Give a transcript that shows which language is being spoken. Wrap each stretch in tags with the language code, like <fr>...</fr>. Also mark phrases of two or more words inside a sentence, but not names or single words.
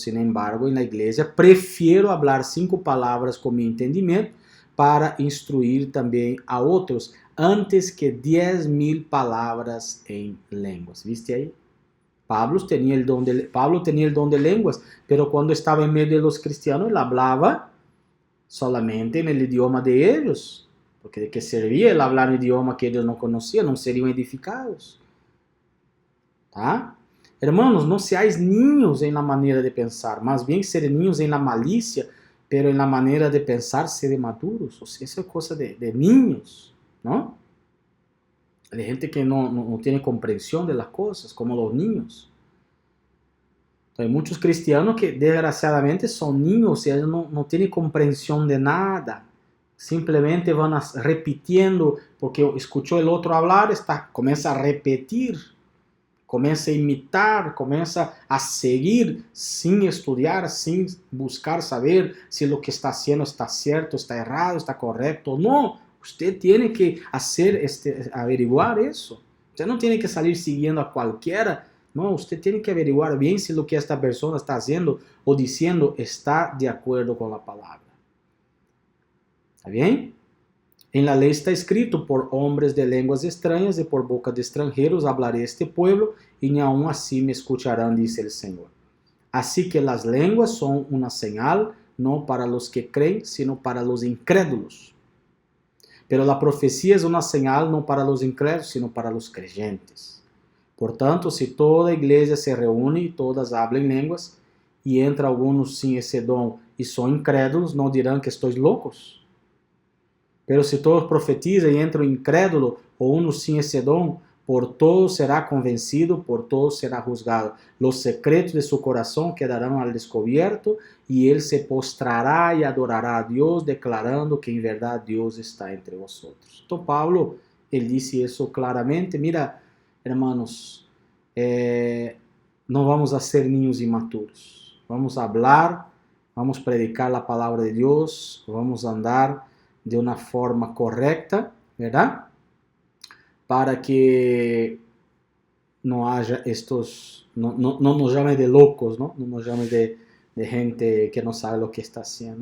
<es>Sin embargo, en la iglesia prefiero hablar 5 palabras con mi entendimiento para instruir también a otros antes que 10,000 palabras en lenguas. ¿Viste ahí? Pablo tenía el don de lenguas, pero cuando estaba en medio de los cristianos, él hablaba solamente en el idioma de ellos.</es> <pt>Porque de que servia ele hablar um idioma que eles não conheciam, não seriam edificados. Tá? Hermanos, não</pt> <es>seáis niños</es> <pt>em la maneira de pensar, mas bem ser niños em la malícia,</pt> <es>pero en la</es> <pt>maneira de pensar ser maduros.</pt> <es>O sea,</es> <pt>isso é coisa de niños, não? De gente que não tem compreensão de</pt> <es>las cosas,</es> <pt>como os niños. Então, hay muitos cristianos que, desgraciadamente, são niños, ou seja, não têm compreensão de nada. Simplesmente vão repetindo, porque escuchou o outro falar, começa a repetir. Começa a imitar, começa a seguir sem estudar, sem buscar saber se o que está haciendo está certo, está errado, está correto. Não, você tem que averiguar isso. Você não tem que sair seguindo a qualquer. Não, você tem que averiguar bem se o que esta pessoa está fazendo ou dizendo está de acordo com a palavra. ¿Está bem?</pt> <es>En la ley está escrito, por hombres de lenguas extrañas y por boca de extranjeros hablaré este pueblo, y ni aun así me escucharán, dice el Señor. Así que las lenguas son una señal, no para los que creen, sino para los incrédulos. Pero la profecía es una señal no para los incrédulos, sino para los creyentes. Por tanto, si toda iglesia se reúne y todas hablan lenguas, y entra algunos sin ese don y son incrédulos, no dirán que estoy locos. Pero si</es> <pt>todos profetizam e entra o incrédulo, ou</pt> <es>uno sin</es> <pt>esse dom,</pt> <es>por todos será convencido, por todos será juzgado. Los secretos de su corazón quedarán al descubierto, y él se postrará y adorará a Dios, declarando que en verdad Dios está entre vosotros.</es> <pt>Então Paulo, ele disse isso claramente.</pt> <es>Mira, hermanos,</es> <pt>não vamos a ser niños imaturos.</pt> <es>Vamos a hablar,</es> <pt>vamos predicar a palavra de Deus, vamos andar de uma forma correta, verdade? Para que não haja estes, não nos chamem de loucos, não nos chamem de gente que não sabe o que está fazendo.</pt>